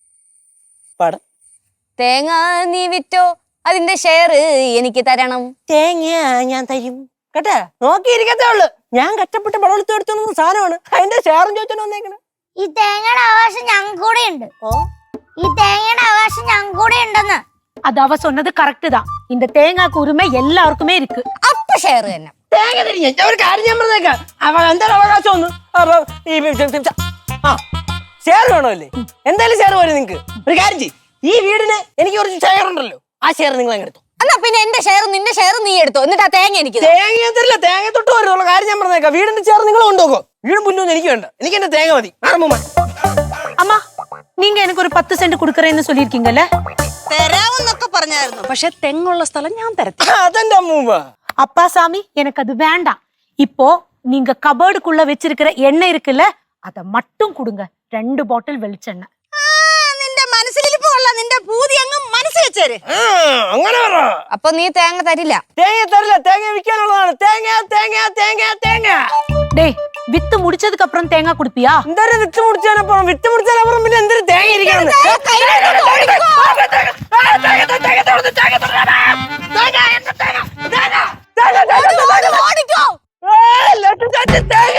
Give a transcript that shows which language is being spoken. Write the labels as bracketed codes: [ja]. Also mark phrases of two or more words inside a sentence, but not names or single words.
[ml] തേങ്ങ നീ വിറ്റോ, അതിന്റെ ഷെയർ എനിക്ക് തരണം. തേങ്ങ ഞാൻ തരും കേട്ടാ. നോക്കിയിരിക്കത്തേ ഉള്ളു. ഞാൻ കഷ്ടപ്പെട്ട് പടവെടുത്ത് എടുത്തൊന്നും സാധനമാണ്. അതിന്റെ ഷെയറും ചോദിച്ചോണ്ട് വന്നേക്കണേ. ഈ തേങ്ങയുടെ അവകാശം ഞങ്ങൾക്ക് കൂടെ ഉണ്ട്. ഈ തേങ്ങയുടെ അവകാശം ഞങ്ങൾക്ക് കൂടെ ഉണ്ടെന്ന്. [ta] அது அவ சொன்னது கரெக்ட் தான். இந்த தேங்காய்க்கு உரிமை எல்லாருக்குமே இருக்கு. [ml] അപ്പൊ ഷെയർ തന്നെ. തേങ്ങ തരും. ഒരു കാര്യം ഞാൻ പറഞ്ഞേക്കാം. എന്താണ് അവകാശം ഒന്ന് ഷെയർ വേണമല്ലേ? എന്തായാലും ഷെയർ പോലും നിങ്ങക്ക്. ഒരു കാര്യം ചെയ്യും, ഈ വീടിന് എനിക്ക് കുറച്ച് ഷെയർ ഉണ്ടല്ലോ, ആ ഷെയർ നിങ്ങൾ അങ്ങ് എടുത്തു. എന്നാ പിന്നെ എന്റെ ഷെയറും നിന്റെ ഷെയറും നീ എടുത്തോ, എന്നിട്ട് ആ തേങ്ങ എനിക്ക് താ. തേങ്ങ തരില്ല, തേങ്ങ തൊട്ട് വരുന്നുള്ള കാര്യം ഞാൻ പറഞ്ഞേക്കാം. വീടിന്റെ ചേർന്ന് നിങ്ങൾ കൊണ്ടുപോകോ. വീടും പുല്ലൊന്നും എനിക്ക് വേണ്ട, എനിക്ക് എന്റെ തേങ്ങ മതി. [ta] அம்மா நீங்க எனக்கு ஒரு 10 சென்ட் கொடுக்கறேன்னு சொல்லிருக்கீங்கல்ல? [ml] തരാമെന്നൊക്കെ പറഞ്ഞായിരുന്നു, പക്ഷെ തെങ്ങുള്ള സ്ഥലം ഞാൻ തരത്തി. അതെന്റെ അമ്മൂമ്മ. [ta] அப்பா சாமி எனக்கு அது வேண்டாம். இப்போ நீங்க கபோர்டுக்குள்ள வச்சிருக்கிற எண்ணெய் இருக்குல்ல, அத மட்டும் கொடுங்க. 2 பாட்டில் வெளிச்செண்ணெய். [ml] നിന്റെ മനസ്സിലിരിപ്പ് കൊള്ളാം, നിന്റെ പൂതി അങ്ങ് മനസ്സിൽ വെച്ചേര്. അങ്ങനെ പറ. അപ്പൊ നീ തേങ്ങ തരില്ല? തേങ്ങ തരില്ല, തേങ്ങ വിൽക്കാനുള്ളതാണ്. തേങ്ങ തേങ്ങ തേങ്ങ തേങ്ങ. [ta] டேய் வித்து முடிச்சதுக்கு அப்புறம் தேங்காய் குடுப்பியா? [ml] എന്തായാലും വിത്ത് മുടിച്ചാനപ്പുറം പിന്നെ എന്തൊരു തേങ്ങ ഇരിക്കണം. ഓടിക്കോ.